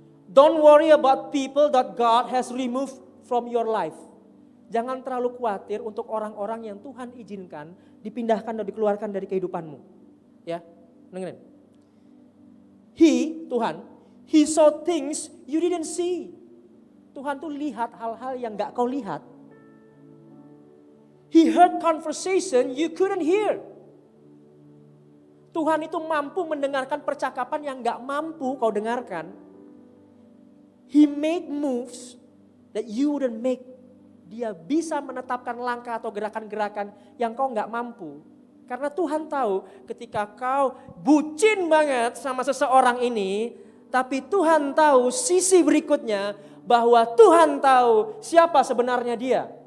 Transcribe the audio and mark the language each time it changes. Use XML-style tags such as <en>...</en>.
<en>Don't worry about people that God has removed from your life.</en> <id>Jangan terlalu khawatir untuk orang-orang yang Tuhan izinkan dipindahkan dan dikeluarkan dari kehidupanmu. Ya, dengerin. Tuhan,</id> <en>He saw things you didn't see.</en> <id>Tuhan tuh lihat hal-hal yang gak kau lihat.</id> <en>He heard conversation you couldn't hear.</en> <id>Tuhan itu mampu mendengarkan percakapan yang gak mampu kau dengarkan.</id> <en>He made moves that you wouldn't make.</en> <id>Dia bisa menetapkan langkah atau gerakan-gerakan yang kau gak mampu. Karena Tuhan tahu ketika kau bucin banget sama seseorang ini, tapi Tuhan tahu sisi berikutnya bahwa Tuhan tahu siapa sebenarnya dia.</id>